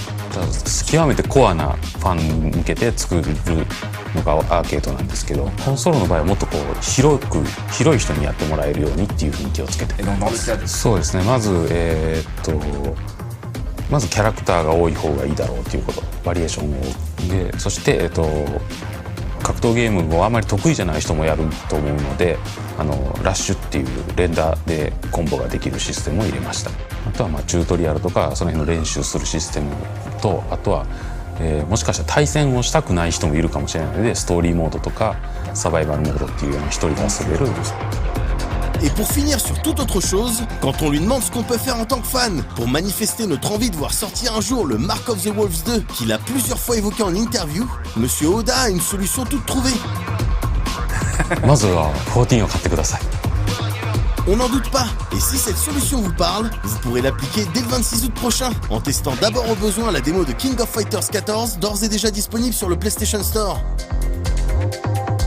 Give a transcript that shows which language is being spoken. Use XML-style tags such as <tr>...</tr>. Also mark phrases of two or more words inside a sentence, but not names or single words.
<ja>極めてコアなファンに向けて作るのがアーケードなんですけどコンソールの場合はもっとこう広い人にやってもらえるようにっていうふうに気をつけてそうですねまずキャラクターが多い方がいいだろうということバリエーションをでそして格闘ゲームをあまり得意じゃない人もやると思うのでラッシュっていう連打でコンボができるシステムを入れました。あとはチュートリアルとかその辺の練習するシステムとあとは、もしかしたら対戦をしたくない人もいるかもしれないのでストーリーモードとかサバイバルモードっていうような一人で遊べる</ja> <fr>Et pour finir sur toute autre chose, quand on lui demande ce qu'on peut faire en tant que fan pour manifester notre envie de voir sortir un jour le Mark of the Wolves 2 qu'il a plusieurs fois évoqué en interview, Monsieur Oda a une solution toute trouvée.</fr> <ja>まずは14を買ってください</ja> <fr>On n'en doute pas, et si cette solution vous parle, vous pourrez l'appliquer dès le 26 août prochain, en testant d'abord au besoin la démo de King of Fighters 14, d'ores et déjà disponible sur le PlayStation Store.</fr>